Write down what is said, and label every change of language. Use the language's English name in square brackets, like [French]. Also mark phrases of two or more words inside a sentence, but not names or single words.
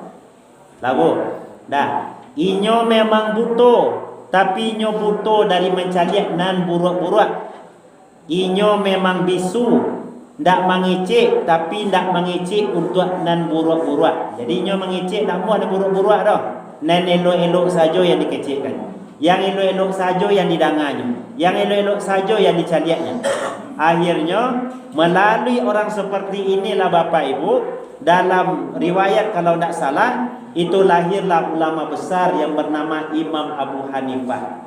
[Minangkabau] Lagu, dah, inyo memang butuh, tapi nyo butuh dari mencaliak nan buruk-buruk. Inyo memang bisu, ndak mengecek, tapi ndak mengecek untuk nan buruk-buruk. Jadi nyo mengecek nak buat nan buruk-buruk dah. Nan elok-elok saja yang dikecekkan. Yang elok-elok saja yang didangannya, yang elok-elok saja yang dicaliaknya. [Indonesian] Akhirnya melalui orang seperti inilah Bapak Ibu, dalam riwayat kalau tidak salah itu lahirlah ulama besar yang bernama Imam Abu Hanifah.